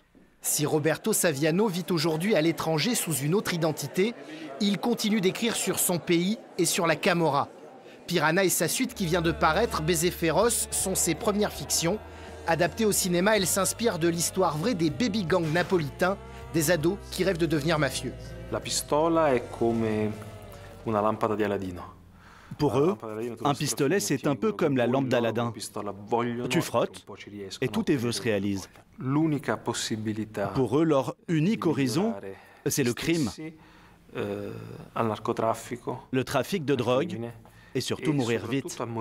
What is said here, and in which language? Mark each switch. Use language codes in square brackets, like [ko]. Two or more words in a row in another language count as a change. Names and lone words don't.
[fr] Si Roberto Saviano vit aujourd'hui à l'étranger sous une autre identité, il continue d'écrire sur son pays et sur la Camorra. Piranha et sa suite qui vient de paraître, Baiser féroce, sont ses premières fictions. Adaptées au cinéma, elles s'inspirent de l'histoire vraie des baby gangs napolitains, des ados qui rêvent de devenir mafieux. [it] La pistola è come una lampada di Aladino. [fr] Pour eux, un pistolet, c'est un peu comme la lampe d'Aladin. Tu frottes et tous tes vœux se réalisent. Pour eux, leur unique horizon, c'est le crime, le trafic de drogue et surtout mourir vite.